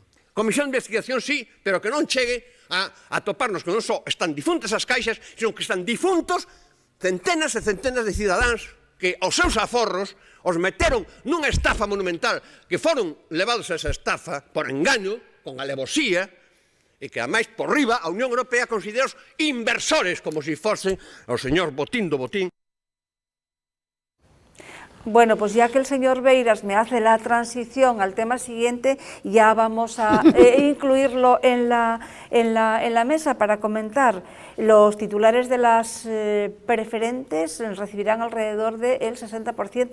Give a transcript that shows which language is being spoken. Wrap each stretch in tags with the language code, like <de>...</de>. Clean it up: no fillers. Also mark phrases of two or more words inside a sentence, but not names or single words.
<gl>Comisión de investigación sí, pero que non chegue a toparnos que non só están difuntas as caixas, sino que están difuntos centenas e centenas de cidadáns que os seus aforros os meteron nunha estafa monumental, que foron levados a esa estafa por engaño, con alevosía, e que, ademais, por riba, a Unión Europea considera os inversores como se fosen o señor Botín do Botín.</gl> <es>Bueno, pues ya que el señor Beiras me hace la transición al tema siguiente, ya vamos a incluirlo en la mesa para comentar. Los titulares de las preferentes recibirán alrededor del 60%.</es>